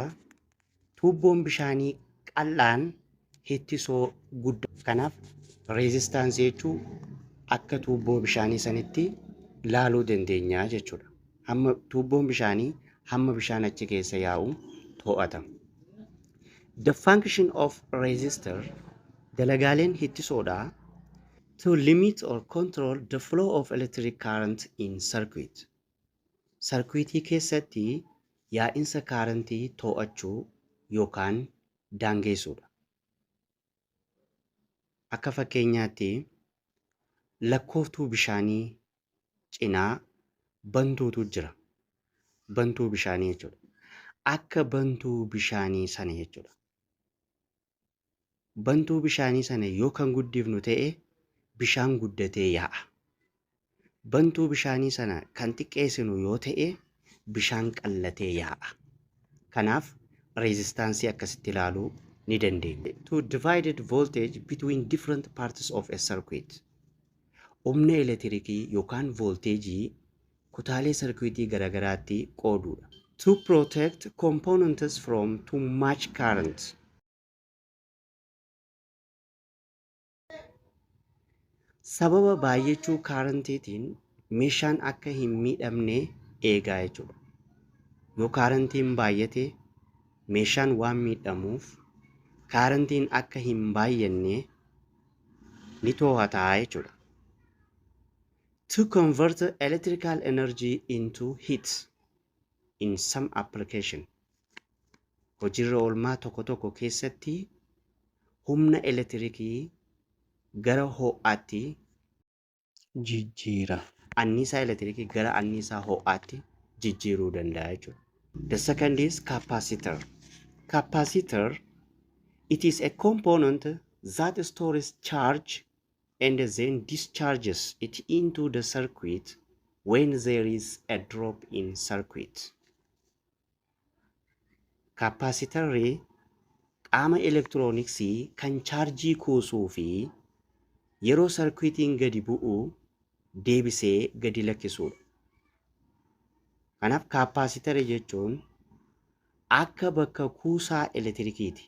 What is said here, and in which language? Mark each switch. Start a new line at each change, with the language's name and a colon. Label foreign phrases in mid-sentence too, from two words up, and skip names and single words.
Oromo: Tuubboon bishaanii qal'aan ittisoo guddaa. Kanaaf reezistaansii jechuun akka tuubboo bishaanii sanitti laaluu dandeenya jechuudha. Hamma tuubboon bishaanii hamma bishaan achi keessa yaa'u to'atama.
English: The function of resistor
Oromo: dalagaaleen ittisoodha.
English: To limit or control the flow of electric current in circuit.
Oromo: Sarkwiitii keessatti yaa'insa kaarantii to'achuu yookaan daangeessuudha. Akka fakkeenyaatti lakkooftuu bishaanii cinaa bantuutu jira. Bantuu bishaanii jechuudha. Akka bantuu bishaanii sana jechuudha. Bantuu bishaanii sana yoo kan guddifnu ta'e bishaan guddatee yaa'a. Bantuu bishaanii sana kan xiqqeessinu yoo ta'e bishaan qallatee yaa'a. Kanaaf reezistaansii akkasitti ilaaluu ni dandeenya.
English: To divided voltage between different parts of a circuit.
Oromo: Humna elektirikii yookaan volteejii kutaalee sarkwiitii garaagaraatti qooduudha.
English: To protect components from too much current.
Oromo: Sababa baay'achuu kaarantiitiin meeshaan akka hin miidhamne eegaa jechuudha. Yoo kaarantiin baay'ate meeshaan waan miidhamuuf kaarantiin akka hin baay'anne ni to'ata jechuudha.
English: To convert electrical energy into heat in some application.
Oromo: Hojiirra oolmaa tokko tokko keessatti humna elektirikii gara ho'aatti jijjiira. Anniisaa elektirikii gara anniisaa ho'aatti jijjiiruu danda'a jechuudha.
English: The second is capacitor. Capacitor, it is a component that stores charge and then discharges it into the circuit when there is a drop in circuit.
Oromo: Capacitorri qaama elektirooniksii kan chaarjii kuusuu fi yeroo sarkwiitiin gadi bu'u deebisee gadi lakkisuudha. Kanaaf kaappaasitara jechuun akka bakka kuusaa elektirikiiti.